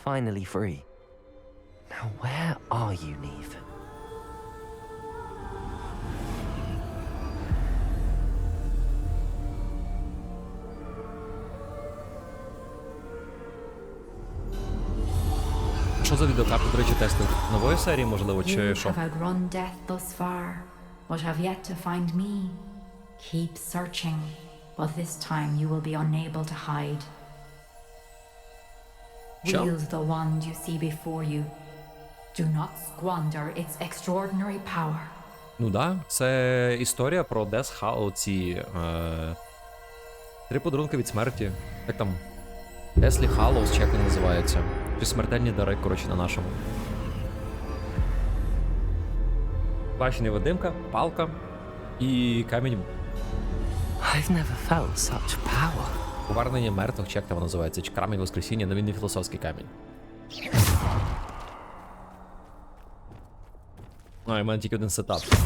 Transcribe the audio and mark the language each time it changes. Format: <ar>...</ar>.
<en>Finally free. Now where are you, Neve?</en> <uk>Що за відеокарта, до речі, тестив? Нової серії, можливо, чи</uk> <en>You</en> <uk>що?</uk> <en>have outrun death thus far, but have yet to find me. Keep searching, but this time you will be unable to hide.</en> <uk>Що?</uk> <en>Wield the wand you see before you. Do not squander its extraordinary power.</en> <uk>Ну да, це історія про Death Hallows, ці 3 подарунки від смерті. Як там? Deathly Hallows, чи як вони називаються? Чи смертельні дари, коротше, на нашому. Бачення невидимка, палка і камінь.</uk> <en>I've never felt such power.</en> <uk>Повернення мертвих, чи як там воно називається, чи камінь воскресіння, але він не філософський камінь. Ну, і в мене тільки один сетап.</uk>